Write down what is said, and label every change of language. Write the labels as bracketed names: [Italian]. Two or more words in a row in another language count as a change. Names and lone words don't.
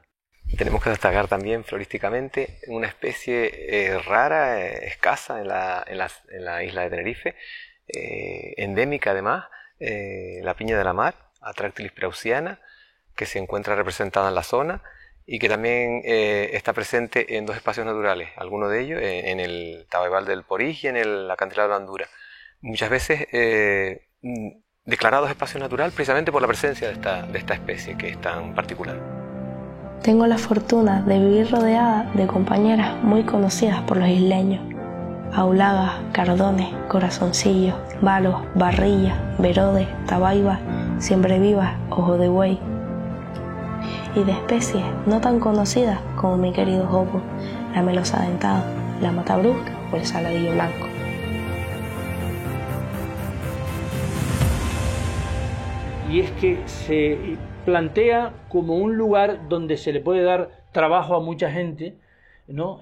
[Spanish] Tenemos que destacar también florísticamente una especie rara, escasa en la isla de Tenerife, endémica además, la piña de la mar, Atractilis preussiana, que se encuentra representada en la zona y que también está presente en dos espacios naturales, algunos de ellos en el Tabaibal del Porij y en el acantilado de Andura. Muchas veces declarados espacio natural precisamente por la presencia de esta especie que es tan particular. Tengo la fortuna de vivir rodeada de compañeras muy conocidas por los isleños: aulagas, cardones, corazoncillos, balos, barrillas, verodes, tabaibas, siembrevivas, ojo de buey, y de especies no tan conocidas como mi querido jopo, la melosa dentada, la matabrusca o el saladillo blanco. Y es que se plantea como un lugar donde se le puede dar trabajo a mucha gente, ¿no?